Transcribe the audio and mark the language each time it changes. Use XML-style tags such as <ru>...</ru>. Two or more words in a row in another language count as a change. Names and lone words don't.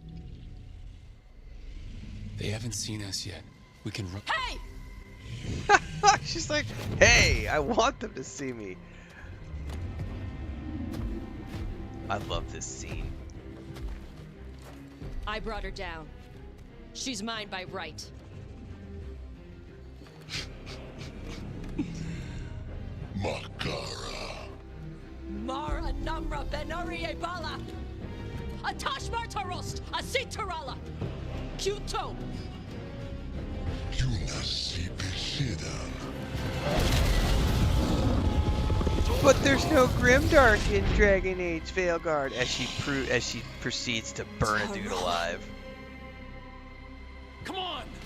<en>They haven't seen us yet. We can run. Hey! She's like, hey, I want them to see me. I love this scene. I brought her down. She's mine by right. Makara. Mara Namra Benari Bala. Atash Martarost, Asitarala. Kuto. But there's no grimdark in Dragon Age Veilguard as she proceeds to burn a dude alive. Come on!</en>